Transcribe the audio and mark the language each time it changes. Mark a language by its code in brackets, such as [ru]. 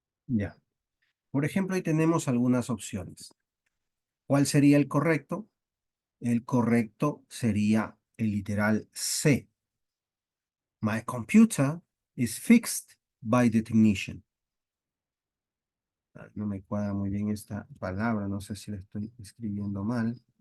[es] ya. Por ejemplo, ahí tenemos algunas opciones. ¿Cuál sería el correcto? El correcto sería el literal C. [en] My computer is fixed by the technician. [es] No me cuadra muy bien esta palabra, no sé si la estoy escribiendo mal.